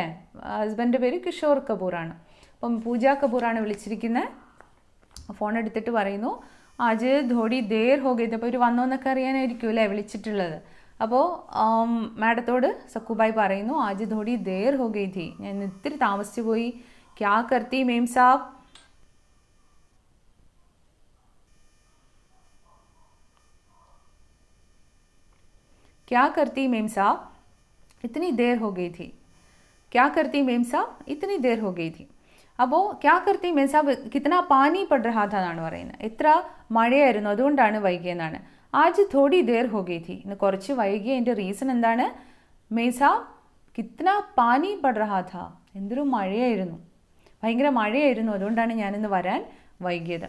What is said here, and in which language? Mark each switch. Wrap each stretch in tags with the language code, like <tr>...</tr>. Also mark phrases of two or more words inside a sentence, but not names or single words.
<ml>ഹസ്ബൻഡിൻ്റെ പേര് കിഷോർ കപൂറാണ്. അപ്പം പൂജ കപൂറാണ് വിളിച്ചിരിക്കുന്നത്. ഫോൺ എടുത്തിട്ട് പറയുന്നു,</ml> <hi>आज थोड़ी देर हो गई.</hi> <ml>അപ്പോൾ ഇവർ വന്നോ എന്നൊക്കെ അറിയാനായിരിക്കും അല്ലേ വിളിച്ചിട്ടുള്ളത്. അപ്പോൾ മാഡത്തോട് സക്കൂബായി പറയുന്നു,</ml> <hi>आज थोड़ी देर हो गई थी,</hi> <ml>ഞാൻ ഇത്തിരി താമസിച്ചു പോയി.</ml> <hi>क्या करती मेम साहब, क्या करती मेम साहब, इतनी देर हो गई थी, क्या करती मेम साहब, इतनी देर हो गई थी. അപ്പോൾ क्या करती मेम साहब, कितना पानी पड़ रहा था</hi> <ml>എന്നാണ് പറയുന്നത്. എത്ര മഴയായിരുന്നു, അതുകൊണ്ടാണ് വൈകിയെന്നാണ്.</ml> <hi>आज थोड़ी देर हो गई थी,</hi> <ml>ഇന്ന് കുറച്ച് വൈകിയതിൻ്റെ റീസൺ എന്താണ്?</ml> <hi>मेम साहब कितना पानी पड़ रहा था,</hi> <ml>എന്തൊരു മഴയായിരുന്നു, ഭയങ്കര മഴയായിരുന്നു, അതുകൊണ്ടാണ് ഞാനിന്ന് വരാൻ വൈകിയത്.</ml>